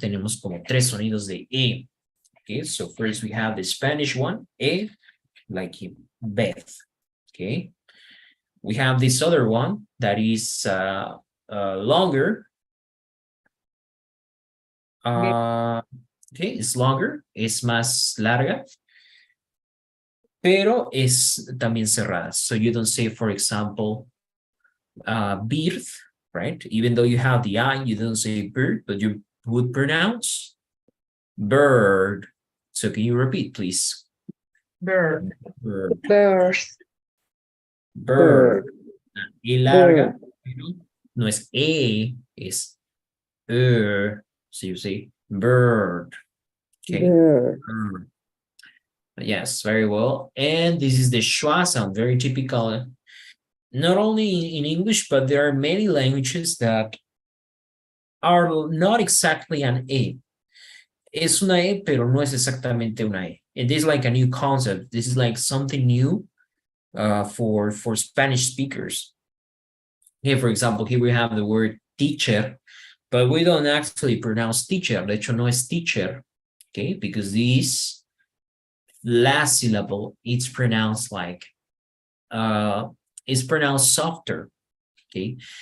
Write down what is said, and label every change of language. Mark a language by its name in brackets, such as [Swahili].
[Spanish] Tenemos como tres sonidos de E. [English] Okay, so first we have the Spanish one, E, like in Beth. Okay, we have this other one that is longer. Okay, it's longer, [Spanish] es más larga, pero es también cerrada. [English] So you don't say, for example, bird, right? Even though you have the I, you don't say bird, but you would pronounce bird. So can you repeat, please? Bird. Bird. Bird. Bird. [Spanish] E larga, no es E, es [English] so you say bird. Okay. Bird. Bird. Yes, very well. And this is the schwa sound, very typical, not only in English, but there are many languages that are not exactly an E. [Spanish] Es una E, pero no es exactamente una E. [English] It is like a new concept. This is like something new for Spanish speakers. Here, for example, here we have the word teacher, but we don't actually pronounce teacher. [Spanish] De hecho, no es teacher, [English] okay? Because this last syllable, it's pronounced like, it's pronounced softer, okay?